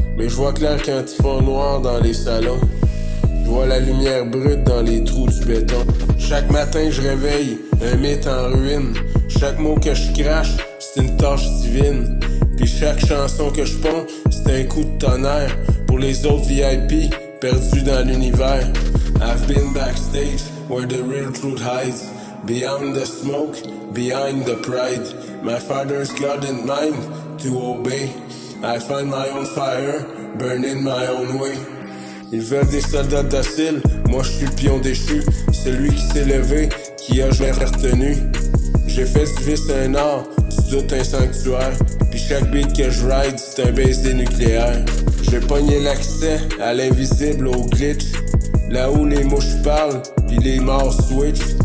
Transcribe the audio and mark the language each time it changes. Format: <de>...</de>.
<fr>Mais je vois clair quand ils font noir dans les salons. Je vois la lumière brute dans les trous du béton. Chaque matin je réveille un mythe en ruine. Chaque mot que je crache, c'est une tâche divine. Puis chaque chanson que je ponds, c'est un coup de tonnerre. Pour les autres VIP, perdus dans l'univers.</fr> <en>I've been backstage where the real truth hides. Beyond the smoke, behind the pride. My father's God in mind to obey. I find my own fire, burning my own way.</en> <fr>Ils veulent des soldats dociles, moi je suis le pion déchu. Celui qui s'est levé, qui a jamais retenu. J'ai fait du vice un art, du doute un sanctuaire. Puis chaque beat que je ride, c'est un baiser nucléaire. J'ai pogné l'accès à l'invisible, au glitch. Là où les mouches parlent, puis les morts switch.</fr>